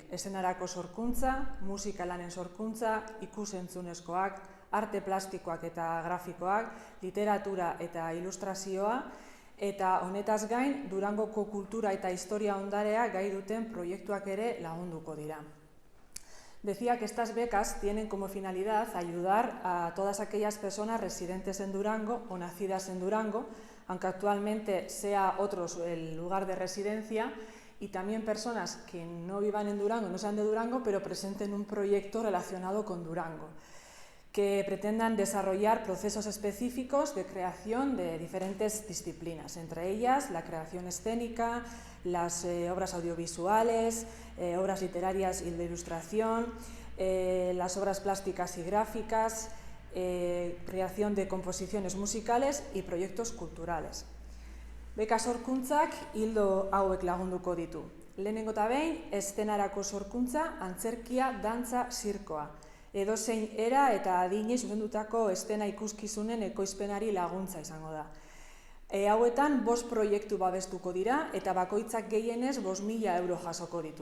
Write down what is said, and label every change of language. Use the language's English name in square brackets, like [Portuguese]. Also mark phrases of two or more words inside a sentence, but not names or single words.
[Basque] Eszenarako sorkuntza, musika lanen sorkuntza, ikus-entzunezkoak, arte plastikoak eta grafikoak, literatura eta ilustrazioa, eta honetaz gain, Durangoko kultura eta historia ondarea gai duten proiektuak ere lagunduko dira. [Spanish] Decía que estas becas tienen como finalidad ayudar a todas aquellas personas residentes en Durango o nacidas en Durango, aunque actualmente sea otro el lugar de residencia, y también personas que no vivan en Durango, no sean de Durango, pero presenten un proyecto relacionado con Durango, que pretendan desarrollar procesos específicos de creación de diferentes disciplinas, entre ellas la creación escénica, las obras audiovisuales, obras literarias y de ilustración, las obras plásticas y gráficas, creación de composiciones musicales y proyectos culturales. [Basque] Beka sorkuntzak hildo hauek lagunduko ditu. Lehenengo eta behin, eszenarako sorkuntza, antzerkia, dantza, zirkoa. Edozein era eta adinei zuzendutako eszena ikuskizunen ekoizpenari laguntza izango da. Hauetan 5 proiektu babestuko dira eta bakoitzak gehienez 5.000 euro jasoko ditu.